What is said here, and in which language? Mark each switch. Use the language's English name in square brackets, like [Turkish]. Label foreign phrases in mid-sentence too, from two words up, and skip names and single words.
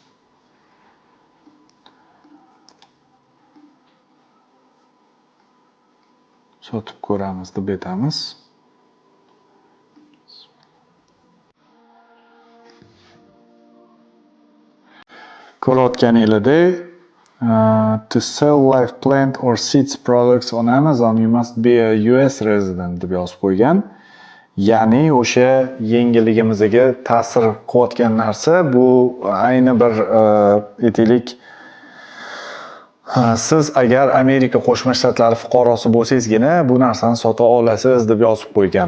[Uzbek] Sotib ko'ramiz deb aytamiz. Ko'rayotganinglardek, [English] to sell live plant or seeds products on Amazon you must be a US resident [Uzbek] deb yozib qo'ygan. Ya'ni o'sha yangiligimizga ta'sir qilayotgan narsa bu ayni bir aytaylik siz agar Amerika Qo'shma Shtatlari fuqarosi bo'lsangizgina bu narsani sota olasiz deb yozib qo'ygan.